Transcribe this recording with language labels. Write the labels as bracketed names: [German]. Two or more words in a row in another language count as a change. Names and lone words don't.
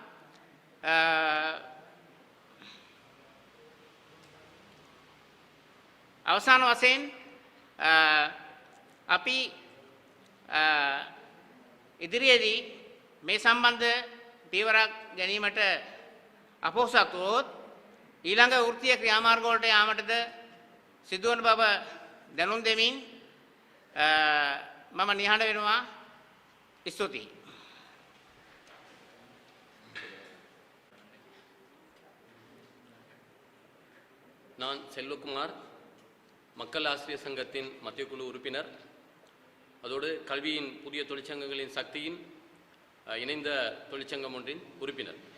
[Sinhala] අවසාන වශයෙන් අපි ඉදිරියේදී මේ සම්බන්ධ පියවරක් ගැනීමට අපොහසත් වුවොත් ඊළඟ වෘත්තීය ක්‍රියාමාර්ග වලට යාමටද සිදුවන බව දැනුම් දෙමින් මම නිහඬ වෙනවා. ස්තුතියි. [Tamil] நான் செல்வகுமார், மக்கள் ஆசிரியர் சங்கத்தின் மத்திய குழு உறுப்பினர், அதோடு கல்வியின் புதிய தொழிற்சங்கங்களின் சக்தியின் இணைந்த தொழிற்சங்கம் ஒன்றின் உறுப்பினர்.